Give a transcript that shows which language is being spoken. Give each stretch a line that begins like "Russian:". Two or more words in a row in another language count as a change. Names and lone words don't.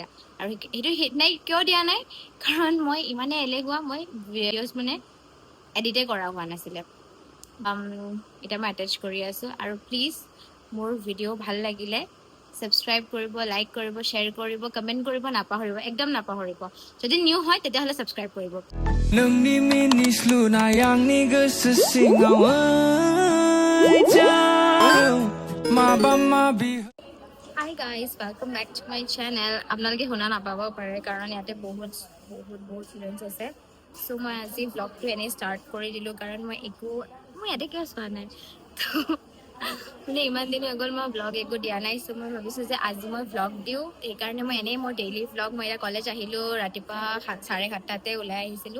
Assamese: আৰু সেইটো সেইদিনাই কিয় দিয়া নাই, কাৰণ মই ইমানে এলেহুৱা, মই ভিডিঅ'জ মানে এডিটে কৰা হোৱা নাছিলে। এতিয়া মই এটেচ কৰি আছোঁ। আৰু প্লিজ মোৰ ভিডিঅ' ভাল লাগিলে ছাবস্ক্ৰাইব কৰিব, লাইক কৰিব, শ্বেয়াৰ কৰিব, কমেণ্ট কৰিব নাপাহৰিব, একদম নাপাহৰিব। যদি নিউ হয় তেতিয়াহ'লে ছাবস্ক্ৰাইব কৰিব।
Bodo: नोंनि मिनिस्लुनाय आंनि गोसो सिङाव माबा माबि।
English: Hi guys, welcome back to my channel.
Assamese: আপোনালোকে শুনা নাপাব পাৰে কাৰণ ইয়াতে বহুত ষ্টুডেণ্টছ আছে। চ' মই আজি ব্লগটো এনেই ষ্টাৰ্ট কৰি দিলোঁ কাৰণ মই ইয়াতে কিয় চোৱা নাই। মানে ইমান দিন হৈ গ'ল মই ব্লগ একো দিয়া নাই। চ' মই ভাবিছোঁ যে আজি মই ব্লগ দিওঁ। সেইকাৰণে মই এনেই মোৰ
English: daily vlog,
Assamese: মই এতিয়া কলেজ আহিলোঁ ৰাতিপুৱা 7:30 ওলাই আহিছিলোঁ।